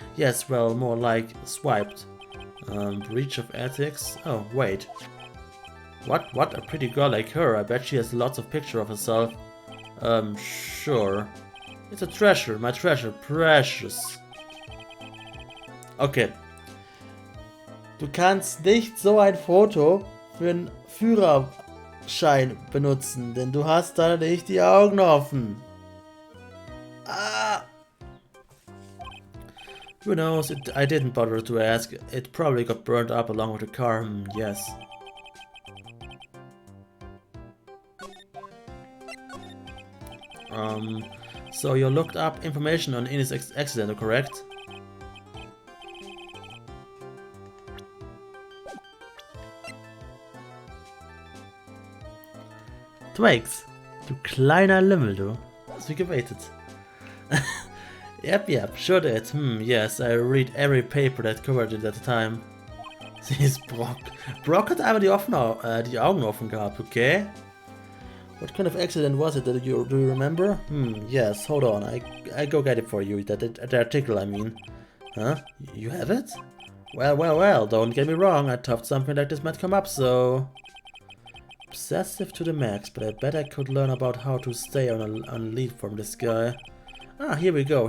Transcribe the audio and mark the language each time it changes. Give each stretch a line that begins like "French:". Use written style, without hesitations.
English: Yes, well, more like swiped. Breach of ethics? Oh, wait. What? A pretty girl like her. I bet she has lots of pictures of herself. Sure. It's a treasure, my treasure, precious. Okay.
German: Du kannst nicht so ein Foto für einen Führerschein benutzen, denn du hast da nicht die Augen offen. Ah!
English: Who knows? I didn't bother to ask. It probably got burned up along with the car. Yes. So you looked up information on Ines' accident, correct?
German: Twix, du kleiner Lümmel, du. Hast du gewaitet?
English: Yep, sure did. Yes, I read every paper that covered it at the time.
German: Sie ist Brock. Brock hat einfach die Augen offen gehabt, okay?
English: What kind of accident was it? Do you remember? Yes, hold on. I go get it for you. The article, I mean. Huh? You have it? Well, don't get me wrong. I thought something like this might come up, so... Obsessive to the max, but I bet I could learn about how to stay on a lead from this guy. Ah, here we go.